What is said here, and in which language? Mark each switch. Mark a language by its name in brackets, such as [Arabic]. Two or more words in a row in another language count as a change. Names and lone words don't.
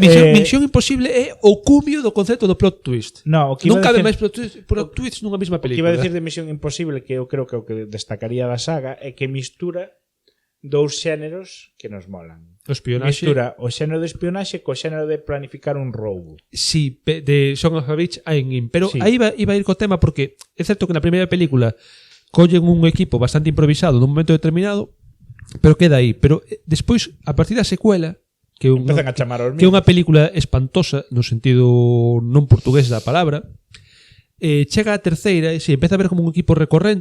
[Galician] que Misión Imposible é o cumio do concepto do [English] plot twist. [Galician] no, o que iba Non a cabe decir- máis [English] plot twist [Galician] nunha mesma O que película. iba a decir de Misión Imposible, que eu creo que o que destacaría da saga, é que mistura dous xéneros que nos molan. O espionaxe. Mistura o xénero de espionaxe co xénero de planificar un roubo. Sí, de Son of the Beach a en pero Sí. aí iba a ir co tema porque é certo que na primeira película collen un equipo bastante improvisado nun momento determinado, pero queda aí. Pero despois, a partir da secuela, que é Empezan a chamar aos que é unha película espantosa no sentido non portugués da palabra, chega a terceira e se empeza a ver como un equipo recorrente.